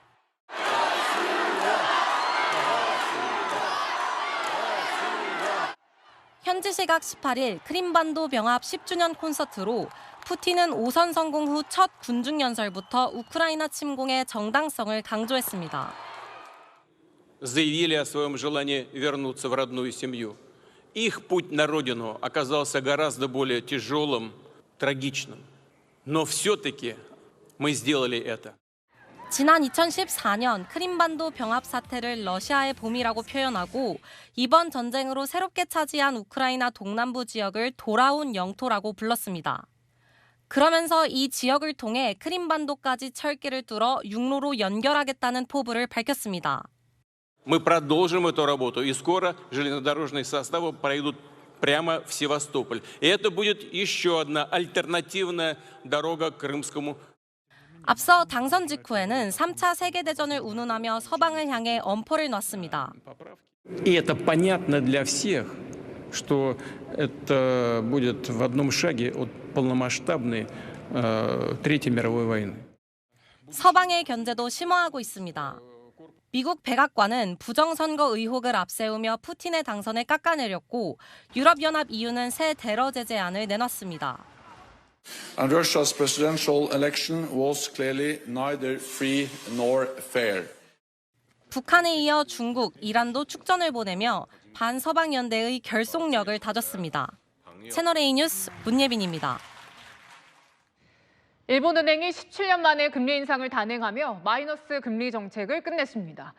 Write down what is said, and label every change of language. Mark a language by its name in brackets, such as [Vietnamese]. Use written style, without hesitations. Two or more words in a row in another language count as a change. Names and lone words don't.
[Korean] 현지 시각 18일 크림반도 병합 10주년 콘서트로 푸틴은 오선 성공 후 첫 군중 연설부터 우크라이나 침공의 정당성을 강조했습니다. [Russian] Заявили о своем желании вернуться в родную семью. Их путь на родину оказался гораздо более тяжелым, трагичным. Но все-таки мы сделали это. [Korean] 지난 2014년 크림반도 병합 사태를 러시아의 봄이라고 표현하고 이번 전쟁으로 새롭게 차지한 우크라이나 동남부 지역을 돌아온 영토라고 불렀습니다. 그러면서 이 지역을 통해 크림반도까지 철길을 뚫어 육로로 연결하겠다는 포부를 밝혔습니다. [Russian] Мы продолжим эту работу, и скоро железнодорожные составы пройдут прямо в Севастополь. И это будет еще одна альтернативная дорога к Крымскому. [Korean] 앞서 당선 직후에는 3차 세계대전을 운운하며 서방을 향해 엄포를 놨습니다. [Russian] И это понятно для всех, что это будет в одном шаге от полномасштабной Третьей мировой войны. [Korean] 서방의 견제도 심화하고 있습니다. 미국 백악관은 부정선거 의혹을 앞세우며 푸틴의 당선을 깎아내렸고 유럽연합 EU는 새 테러 제재안을 내놨습니다. [English] And Russia's presidential election was clearly neither free nor fair. [Korean] 북한에 이어 중국, 이란도 축전을 보내며 반서방 연대의 결속력을 다졌습니다. 채널A 뉴스 문예빈입니다. 일본은행이 17년 만에 금리 인상을 단행하며 마이너스 금리 정책을 끝냈습니다.